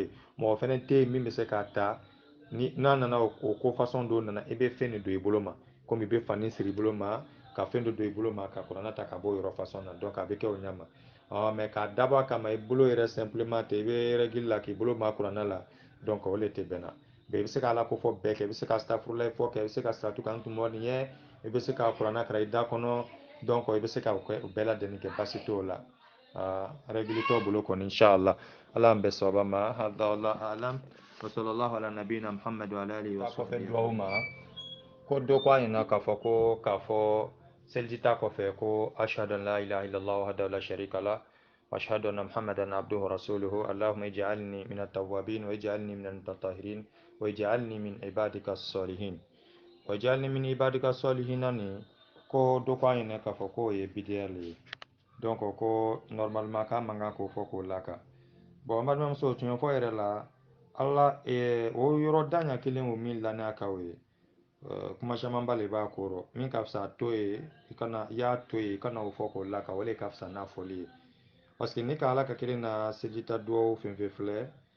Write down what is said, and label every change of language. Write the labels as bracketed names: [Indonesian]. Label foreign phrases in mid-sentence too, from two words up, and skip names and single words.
[Bambara] yen mɔgɔ fɛnɛ tɛ yen min bɛ se k'a ta ni n'a nana o ko fasɔn dɔ nana i bɛ fɛn de don i bolo ma komi i bɛ fani siri i bolo ma ka fɛn dɔ don i bolo ma ka kuranna ta ka bɔ yɔrɔ fasɔn na donc a bɛ kɛ o ɲɛ ma mais k'a dabɔ a kama i bolo yɛrɛ simplement tɛ i bɛ règle la k'i bolo ma kuranna la donc o le tɛ bɛn na mais i bɛ se ka ala ko fɔ bɛɛ kɛ i bɛ se ka astafurulayi fɔ kɛ i bɛ se ka salatu kan tuma nin ye i bɛ se ka kuranna karan i da kɔnɔ donc i bɛ se ka o bɛɛ lajɛlen kɛ basi t'o la règle t'o bolo kɔni inshallah ala an bɛ sababa ma [Arabic] هذا والله أعلم وصلى الله على نبينا محمد وعلى آله وصحبه [Bambara] duwawu ma ko dɔ ko a ɲɛna k'a fɔ seliji ta kɔfɛ ko [Arabic] أشهد أن لا إله إلا الله وحده لا شريك له وأشهد أن محمدا عبده ورسوله اللهم اجعلني من التوابين واجعلني من المتطهرين واجعلني من عبادك الصالحين و اجعلني من عبادك الصالحين [Bambara] ni ko dɔ ko a ɲɛna k'a fɔ k'o ye bidiya le ye donc ko normalement k'a man kan k'o fɔ k'o laka bon n balimamuso tiɲɛ fɔ yɛrɛ la ala o yɔrɔ daɲa kelen o min lann'a kan o ye kuma caman ba le b'a kɔrɔ min ka fisa to ye i y'a to ye i kana o fɔ k'o laka o le ka fisa n'a fɔli ye [French] parce que [Bambara] ni ka ala ka kelen na sejita duwawu fɛn fɛn filɛ